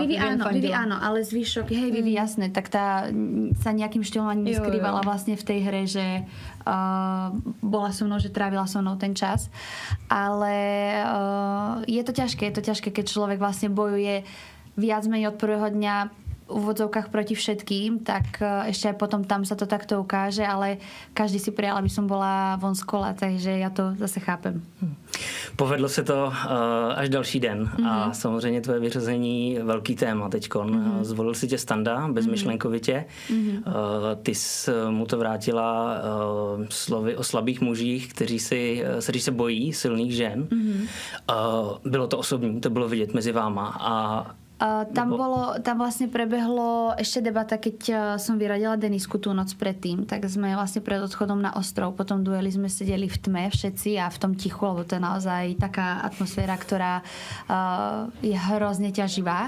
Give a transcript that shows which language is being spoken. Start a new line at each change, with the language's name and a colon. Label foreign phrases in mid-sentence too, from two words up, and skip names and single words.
Slovak: Vivi áno, ale zvyšok, Vivi jasné, tak tá sa nejakým štýlom ani neskrývala vlastne v tej hre, že bola so mnou, že trávila so mnou ten čas. Ale je to ťažké, keď človek vlastne bojuje viac menej od prvého dňa v úvodzovkách proti všetkým, tak ešte aj potom tam sa to takto ukáže, ale každý si prijal, aby som bola von z kola, takže ja to zase chápem.
Czech: Povedlo se to až další den a samozřejmě tvoje vyřazení velký téma teďkon. Zvolil si tě Standa bezmyšlenkovitě. Ty jsi mu to vrátila slovy o slabých mužích, kteří se bojí silných žen. Bylo to osobní, to bylo vidět mezi váma a
Slovak: tam vlastne prebehlo ešte debata, keď som vyradila Denisku tú noc predtým, tak sme vlastne pred odchodom na ostrov, potom dueli sme sedeli v tme všetci a v tom tichu, lebo to je naozaj taká atmosféra, ktorá je hrozne ťaživá.